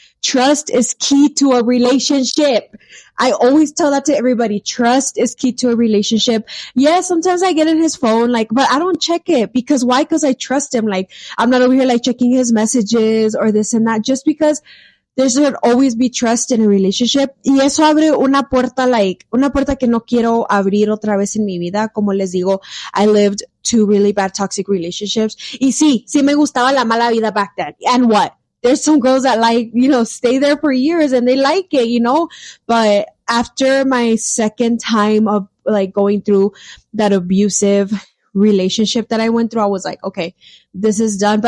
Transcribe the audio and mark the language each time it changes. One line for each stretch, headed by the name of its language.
English: Trust is key to a relationship. I always tell that to everybody. Trust is key to a relationship. Yeah, sometimes I get in his phone, like, but I don't check it because why? Because I trust him. Like, I'm not over here like checking his messages or this and that just because there should always be trust in a relationship.
Spanish: Y eso abre una puerta que no quiero abrir otra vez en mi vida.
English: Como les digo, I lived two really bad toxic relationships. Y sí me gustaba la mala vida back then. And what? There's some girls that stay there for years and they like it, but after my second time of like going through that abusive relationship that I went through, I was like, okay, this is done.